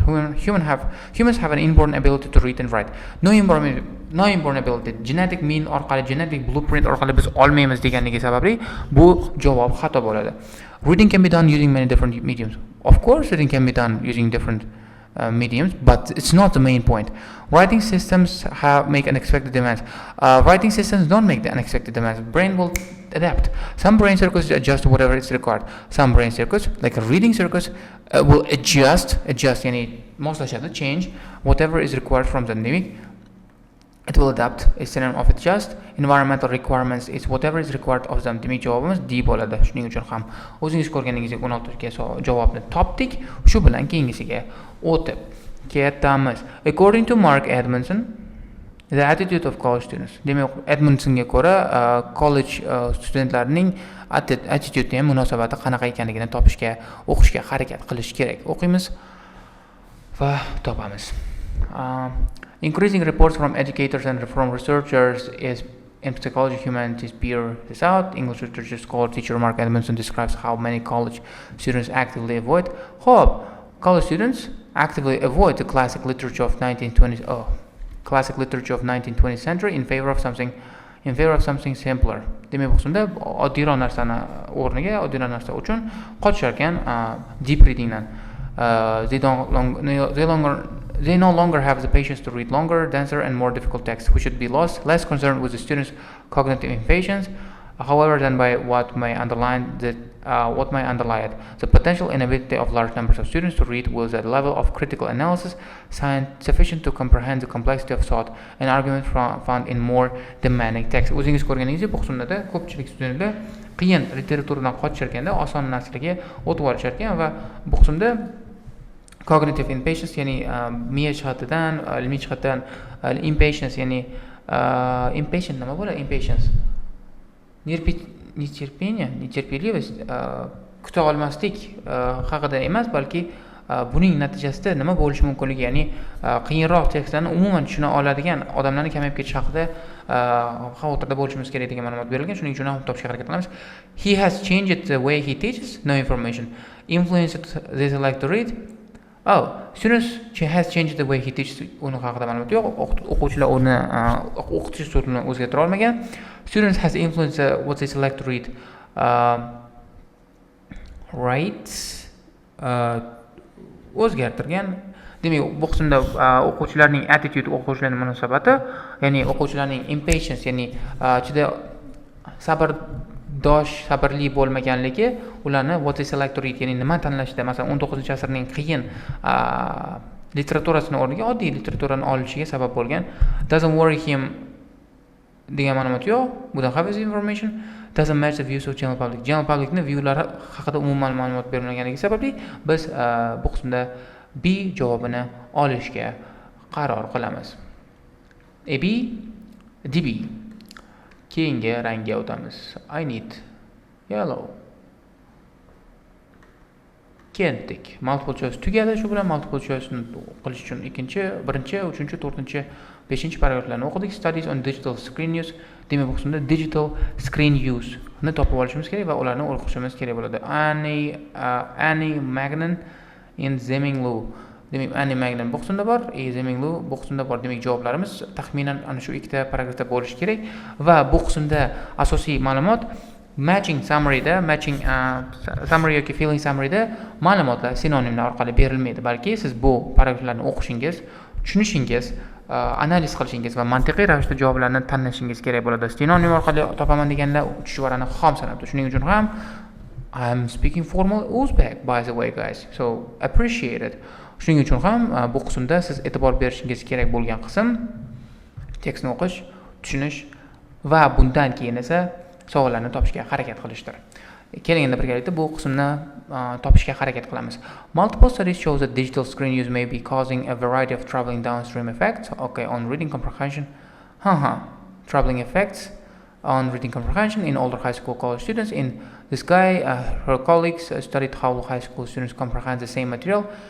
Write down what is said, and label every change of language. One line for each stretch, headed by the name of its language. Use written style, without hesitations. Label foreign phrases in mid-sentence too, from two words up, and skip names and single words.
English: Humans have an inborn ability to read and write. No inborn ability. Genetic mean
Uzbek: orqali,
English: genetic blueprint
Uzbek: orqali biz olmaymiz deganligi sababli bu javob xato bo'ladi.
English: Reading can be done using many different mediums. Of course, reading can be done using different mediums, but it's not the main point. Writing systems make unexpected demands. Writing systems don't make the unexpected demands. Brain will adapt. Some brain circuits adjust to whatever is required. Some brain circuits, like reading circuits, will adjust,
Uzbek: yani moslashadi,
English: change whatever is required from the demak. It will adapt. Is synonym of adjust. Environmental requirements is whatever is required of them.
Uzbek: Demak, javobimiz D bo'ladi. Shuning uchun ham o'zingiz ko'rganingizdek 16 ga javobni topdik. Shu bilan keyingisiga o'tib ketamiz.
English: According to Mark Edmondson, the attitude of college students.
Uzbek: Demak, Edmondsonga ko'ra college studentlarining attitude, ham munosabati qanaqa ekanligini topishga, o'qishga harakat qilish kerak. O'qiymiz va topamiz.
English: Increasing reports from educators and from researchers is in psychology humanities bear this out. English literature scholar teacher Mark Edmondson describes how many college students actively avoid. College students actively avoid the classic literature of 1920s. Classic literature of 19th century in favor of something simpler.
Uzbek: Demak, bu qismda oddiyroq narsani o'rniga, oddiyroq narsa uchun qochishar ekan
English: deep readingdan. They no longer have the patience to read longer, denser, and more difficult texts, which should be less concerned with the students' cognitive impatience, however, than by what may underlie it. The potential inability of large numbers of students to read was at a level of critical analysis sufficient to comprehend the complexity of thought and argument found in more demanding texts.
Uzbek: O'zingiz ko'rganingizdek, bu qismda ko'pchilik studentlar qiyin literaturadan qochishar ekanda, oson narsalarga o'tib olishar ekan va bu qismda
English: cognitive impatience,
Uzbek: ya'ni miya jihatidan, ilmiy jihatdan impatience, ya'ni impatient nima bo'ladi? Impatience. Нетерпеливость kuta olmaslik haqida emas, balki buning natijasida nima bo'lishi mumkinligi, ya'ni qiyinroq tekstlarni umuman tushuna oladigan odamlarning kamayib ketishi haqida xavotirda bo'lishimiz kerak degan ma'lumot berilgan. Shuning uchun ham topishga harakat qilamiz.
English: He has changed the way he teaches. No information. Influenced they like to read. Students has changed the way he teaches.
Uzbek: Uni haqida ma'lumot yo'q. O'quvchilar uni o'qitish usulini o'zgartira olmagan.
English: Students has influenced what they select to read.
Uzbek: O'zgartirgan. Demak, bu qismda o'quvchilarning attitude, o'quvchilarning munosabati, ya'ni o'quvchilarning impatience, ya'ni juda sabrli bo'lmaganligi, ularni
English: what they select to read,
Uzbek: ya'ni nima tanlashda, masalan 19-asrning qiyin literaturasini o'rniga oddiy literaturani olishiga sabab bo'lgan.
English: Doesn't worry him
Uzbek: degan ma'lumot yo'q. Bu da
English: have his information. Doesn't match the views of general public. General publicning
Uzbek: viewlari haqida umuman ma'lumot berilmaganligi sababli biz bu qismda B javobini olishga qaror qilamiz. AB, DB. Keyingi rangga o'tamiz.
English: I need yellow. Ketdik. Multiple choice
Uzbek: tugadi. Shu bilan
English: multiple choice
Uzbek: qilish uchun birinchi, uchinchi, to'rtinchi, 5-paragraflarni o'qidik.
English: Studies on digital screen use.
Uzbek: Demak, bu qismda
English: digital screen use
Uzbek: ni topib olishimiz kerak va ularni o'qishimiz kerak bo'ladi.
English: Annie Magnan in Zeminglu.
Uzbek: Demak, animagdan bu qismda bor, examining bu qismda bor. Demak, javoblarimiz taxminan ana shu ikkita paragrafda bo'lishi kerak va bu qismda asosiy ma'lumot
English: matching summaryda,
Uzbek: summary yoki
English: feeling summaryda
Uzbek: ma'lumotlar sinonimlar orqali berilmaydi, balki siz bu paragraflarni o'qishingiz, tushunishingiz, analiz qilishingiz va mantiqiy ravishda javoblarni tanlashingiz kerak bo'ladi. Sinonim orqali topaman deganlar tushvarani xom sanabdi. Shuning uchun ham
English: I'm speaking formal Uzbek, by the way, guys. So appreciate it.
Uzbek: Shuning uchun ham bu qismda siz e'tibor berishingiz kerak bo'lgan qism tekstni o'qish, tushunish va bundan keyin esa savollarni topishga harakat qilishdir. Keling endi birgalikda bu qismni topishga harakat qilamiz.
English: Multiple studies show that digital screen use may be causing a variety of troubling downstream effects. Okay, on reading comprehension. Troubling effects on reading comprehension in older high school college students. In this guy, her colleagues studied how high school students comprehend the same material.